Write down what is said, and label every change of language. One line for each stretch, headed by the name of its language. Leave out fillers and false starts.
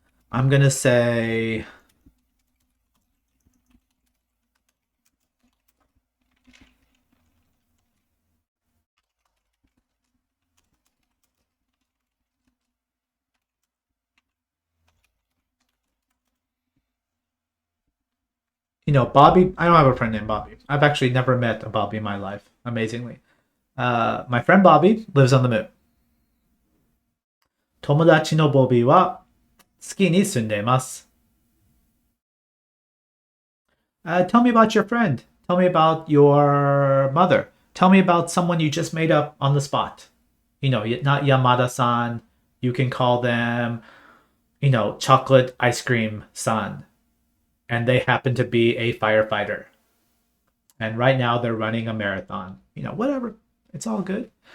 English: I'm going to say, Bobby. I don't have a friend named Bobby. I've actually never met a Bobby in my life, amazingly. My friend Bobby lives on the moon.
Japanese: 友達のボビーは月に住んでいます。
English: Tell me about your friend. Tell me about your mother. Tell me about someone you just made up on the spot. Not Yamada-san. You can call them, chocolate ice cream san. And they happen to be a firefighter. And right now they're running a marathon. Whatever. It's all good.